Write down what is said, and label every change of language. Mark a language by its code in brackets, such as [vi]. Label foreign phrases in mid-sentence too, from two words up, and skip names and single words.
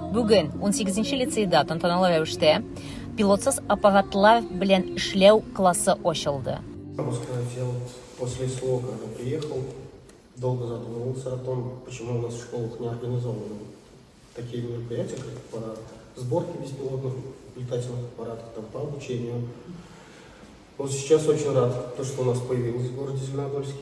[tt] Бүген 18-нче лицейда тантаналы рәвештә пилотсыз аппаратлар белән эшләү классы ачылды. [ru] Могу сказать, я вот после СВО, когда приехал, долго задумывался о том, почему у нас в школах не организованы такие мероприятия, как сборки беспилотных летательных аппаратов, там, по обучению. Вот сейчас очень рад, что у нас появилось в городе Зеленодольске.